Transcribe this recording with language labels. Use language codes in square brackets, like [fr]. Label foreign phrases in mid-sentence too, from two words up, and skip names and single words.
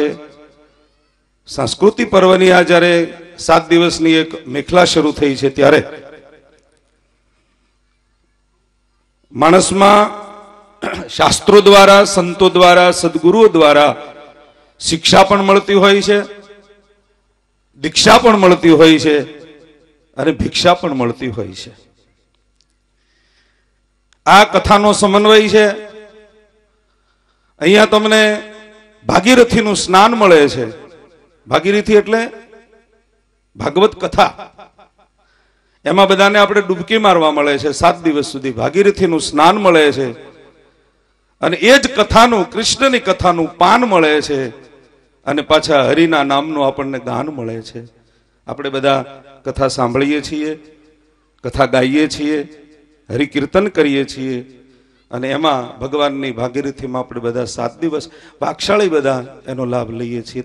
[gu] સંસ્કૃતિ પર્વની આ જ્યારે 7 દિવસની એક મેખલા શરૂ થઈ છે ત્યારે માણસમાં શાસ્ત્રો દ્વારા, સંતો દ્વારા, સદ્ગુરુઓ દ્વારા શિક્ષા પણ મળતી હોય છે, દીક્ષા પણ મળતી હોય છે અને ભિક્ષા પણ મળતી હોય છે। આ કથાનો સમન્વય છે। અહીંયા તમને ભાગીરથી નુ સ્નાન મળે છે। ભાગીરથી એટલે ભાગવત કથા, એમાં બધાને આપણે ડૂબકી મારવા મળે છે 7 દિવસ સુધી। ભાગીરથી નુ સ્નાન મળે છે અને એ જ કથાનુ, કૃષ્ણની કથાનુ પાન મળે છે અને પાછા હરિના નામનુ આપણને ગાન મળે છે। આપણે બધા કથા સાંભળીએ છીએ, કથા ગાઈએ છીએ, હરિ કીર્તન કરીએ છીએ અને એમાં ભગવાનની ભાગીરથીમાં આપણે બધા 7 દિવસ ભાગશાળી બધા એનો લાભ લઈએ છીએ।